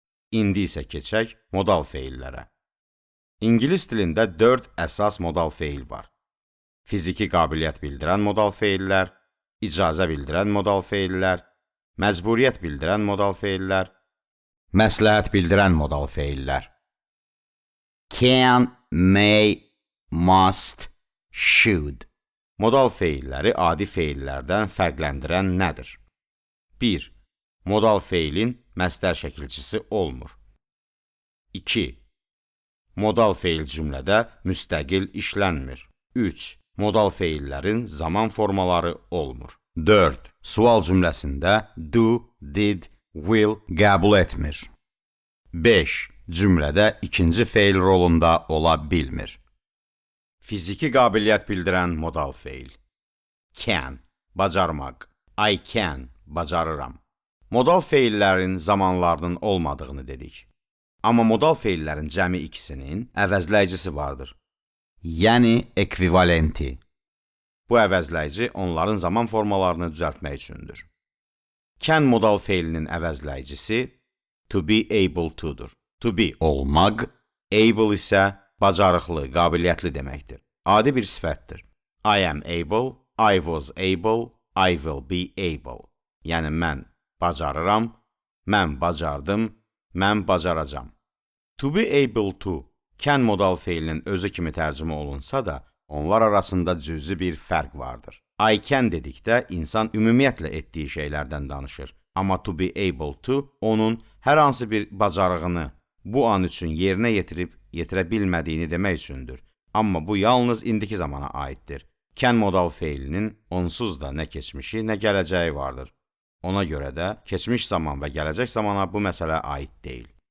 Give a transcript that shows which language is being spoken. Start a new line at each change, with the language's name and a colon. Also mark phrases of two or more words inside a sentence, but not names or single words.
Azerbaijani: İndi isə keçək modal feillərə. İngilis dilində 4 əsas modal feil var. Fiziki qabiliyyət bildirən modal feillər, icazə bildirən modal feillər, məcburiyyət bildirən modal feillər, məsləhət bildirən modal feillər.
English: Can, may, must, should.
Azerbaijani: Modal feilləri adi feillərdən fərqləndirən nədir? 1. Modal feilin məstər şəkilçisi olmur. 2. Modal feil cümlədə müstəqil işlənmir. 3. Modal feillərin zaman formaları olmur. 4. Sual cümləsində do, did, will qəbul etmir. 5. Cümlədə ikinci feil rolunda ola bilmir. Fiziki qabiliyyət bildirən modal feil. Can, bacarmaq.
English: I can,
Azerbaijani: bacarıram. Modal feillərin zamanlarının olmadığını dedik. Amma modal feillərin cəmi ikisinin əvəzləyicisi vardır. Yəni ekvivalenti. Bu əvəzləyici onların zaman formalarını düzəltmək üçündür. Can modal feilinin əvəzləyicisi
English: to be able to'dur. To be
Azerbaijani: olmaq, able isə bacarıqlı, qabiliyyətli deməkdir. Adi bir sifətdir.
English: I am able, I was able, I will be able.
Azerbaijani: Yəni mən bacarıram, mən bacardım, mən bacaracam.
English: To be able to,
Azerbaijani: can modal feilinin özü kimi tərcümə olunsa da, onlar arasında cüzi bir fərq vardır.
English: I can
Azerbaijani: dedikdə insan ümumiyyətlə etdiyi şeylərdən danışır.
English: Amma to be able to,
Azerbaijani: onun hər hansı bir bacarığını bu an üçün yerinə yetirə bilmədiyini demək üçündür. Amma bu yalnız indiki zamana aiddir. Can modal feilinin onsuz da nə keçmişi, nə gələcəyi vardır. Ona görə də keçmiş zaman və gələcək zamana bu məsələ aid deyil.